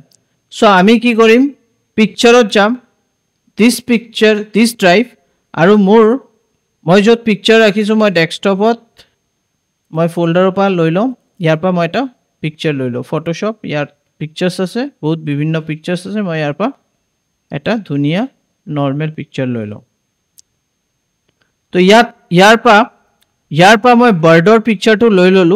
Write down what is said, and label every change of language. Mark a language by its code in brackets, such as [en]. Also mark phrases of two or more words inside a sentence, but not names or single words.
[as] সো আমি কি কৰিম পিকচাৰত যাম [en] this picture this drive [as] আৰু মই যত পিকচাৰ ৰাখিছো মই ডেস্কটপত মই ফোল্ডাৰৰ পৰা লৈ লম ইয়াৰ পৰা মই এটা পিকচাৰ লৈ লম ফটোশপ ইয়াৰ পিকচাৰ্স আছে বহুত বিভিন্ন পিকচাৰ্স আছে মই ইয়াৰ পৰা এটা ধুনিয়া [en] normal picture [as] লৈ লম তো ইয়াৰ পৰা মই বাৰ্ডৰ পিকচাৰটো লৈ ললো